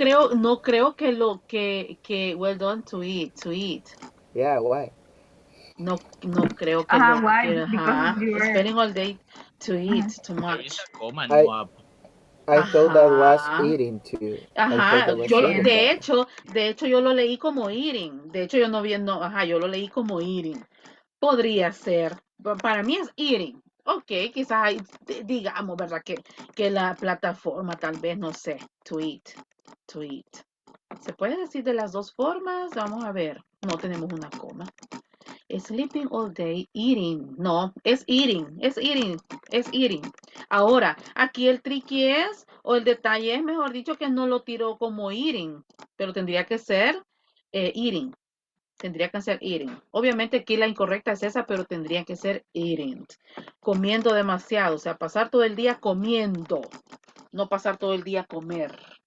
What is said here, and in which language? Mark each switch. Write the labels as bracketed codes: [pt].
[es] No creo que [en] well done to eat. Yeah, why? [es] No creo que [en] Why? Because you spending all day to eat too much. I thought that was eating too. [es] Ajá, Yo de hecho yo lo leí como eating. De hecho yo no vi, yo lo leí como eating. Podría ser. Para mí es eating. Ok, quizás digamos, ¿verdad? Que la plataforma tal vez, no sé, [en] to eat. [es] ¿Se puede decir de las dos formas? Vamos a ver. No tenemos una coma. [en] Sleeping all day, eating. [es] No, es eating, es eating, es eating. Ahora, aquí el tricky es, o el detalle es, mejor dicho, que no lo tiró como eating, pero tendría que ser eating. Tendría que ser eating. Obviamente aquí la incorrecta es esa, pero tendría que ser eating. Comiendo demasiado, o sea, pasar todo el día comiendo, no pasar todo el día comer.